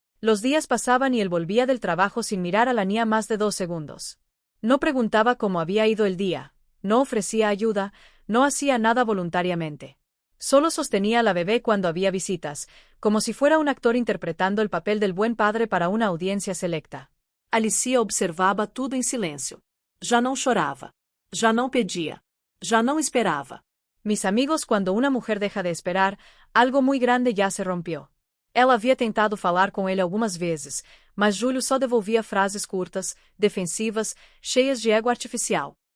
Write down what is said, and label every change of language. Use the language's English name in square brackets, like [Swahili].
[Spanish] Los días pasaban y él volvía del trabajo sin mirar a la niña más de 2 segundos. No preguntaba cómo había ido el día, no ofrecía ayuda, no hacía nada voluntariamente. Solo sostenía a la bebé cuando había visitas, como si fuera un actor interpretando el papel del buen padre para una audiencia selecta. [Portuguese] Alicia observava tudo em silêncio. Já não chorava. Já não pedia. Já não esperava. [Spanish] Mis amigos, cuando una mujer deja de esperar, algo muy grande ya se rompió. [Portuguese] Ela havia tentado falar com ele algumas vezes, mas Júlio só devolvia frases curtas, defensivas, cheias de ego artificial.